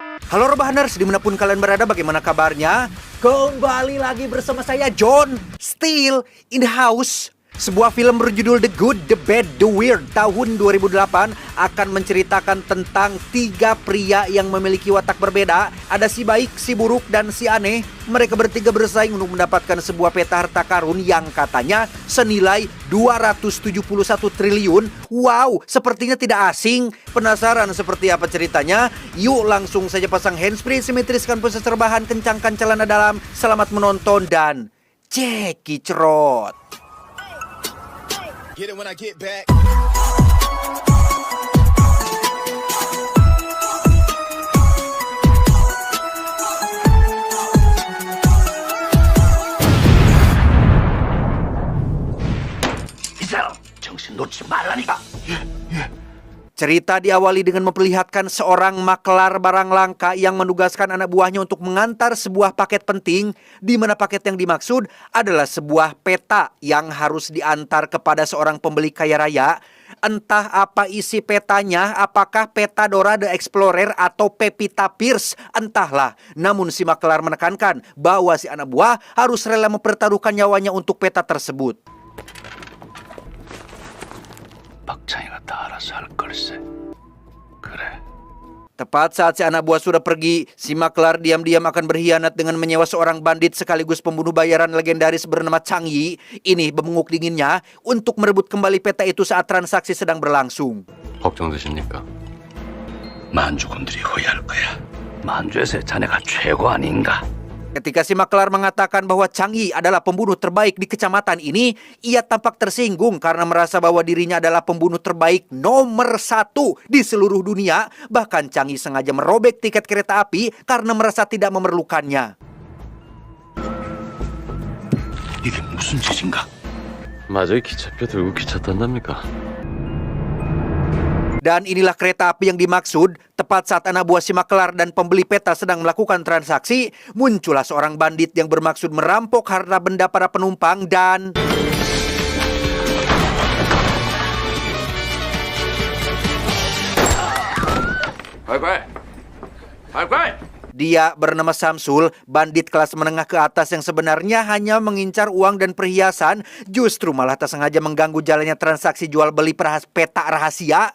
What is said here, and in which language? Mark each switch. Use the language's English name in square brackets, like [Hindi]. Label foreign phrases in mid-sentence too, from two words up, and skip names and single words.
[Indonesian] Halo Rebahaners, dimanapun kalian berada, bagaimana kabarnya? Kembali lagi bersama saya John, [English] still in the house. [Indonesian] Sebuah film berjudul The Good, The Bad, The Weird tahun 2008 akan menceritakan tentang tiga pria yang memiliki watak berbeda. Ada si baik, si buruk, dan si aneh. Mereka bertiga bersaing untuk mendapatkan sebuah peta harta karun yang katanya senilai 271 triliun. Wow, sepertinya tidak asing. Penasaran seperti apa ceritanya? Yuk langsung saja pasang handsfree, simetriskan proses rebahan, kencangkan celana dalam. Selamat menonton dan cekicrot. [English] Get it when I get back. [Korean] 이 사람 정신 놓지 말라니까. [Indonesian] Cerita diawali dengan memperlihatkan seorang maklar barang langka yang menugaskan anak buahnya untuk mengantar sebuah paket penting, di mana paket yang dimaksud adalah sebuah peta yang harus diantar kepada seorang pembeli kaya raya. Entah apa isi petanya, apakah peta Dora the Explorer atau Pepita Pierce, entahlah. Namun si maklar menekankan bahwa si anak buah harus rela mempertaruhkan nyawanya untuk peta tersebut. [Korean] 박찬이가 다 알아서 할 걸세. 그래. [Indonesian] Tepat saat si anak buah sudah pergi, si maklar diam-diam akan berkhianat dengan menyewa seorang bandit sekaligus pembunuh bayaran legendaris bernama Chang Yi. Ini bemenguk dinginnya untuk merebut kembali peta itu saat transaksi sedang berlangsung. [Korean] 걱정되십니까? 만주군들이 후회할 거야. 만주에서 자네가 최고 아닌가? [Indonesian] Ketika si maklar mengatakan bahwa Chang Yi adalah pembunuh terbaik di kecamatan ini, ia tampak tersinggung karena merasa bahwa dirinya adalah pembunuh terbaik nomor 1 di seluruh dunia. Bahkan Chang Yi sengaja merobek tiket kereta api karena merasa tidak memerlukannya. [Korean] 이게 무슨 짓인가? 마저히 기차표 들고 기차 탄답니까? [Indonesian] Dan inilah kereta api yang dimaksud. Tepat saat anak buah si maklar dan pembeli peta sedang melakukan transaksi, muncullah seorang bandit yang bermaksud merampok harta benda para penumpang dan... Dia bernama Samsul, bandit kelas menengah ke atas yang sebenarnya hanya mengincar uang dan perhiasan, justru malah tak sengaja mengganggu jalannya transaksi jual beli peta rahasia.